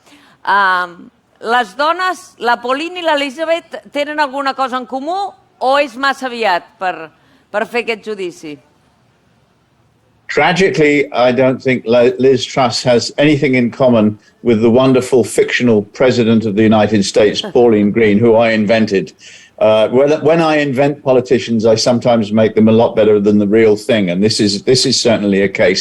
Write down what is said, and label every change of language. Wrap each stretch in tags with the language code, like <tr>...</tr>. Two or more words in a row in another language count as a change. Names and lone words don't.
<ca>Les dones, la Pauline i l'Elizabeth, tenen alguna cosa en comú o és massa aviat per fer aquest judici?</ca> <en>Tragically, I don't think Liz Truss has anything in common with the wonderful fictional president of the United States, Pauline Green, who I invented. When I invent politicians, I sometimes make them a lot better than the real thing, and this is certainly a case.</en>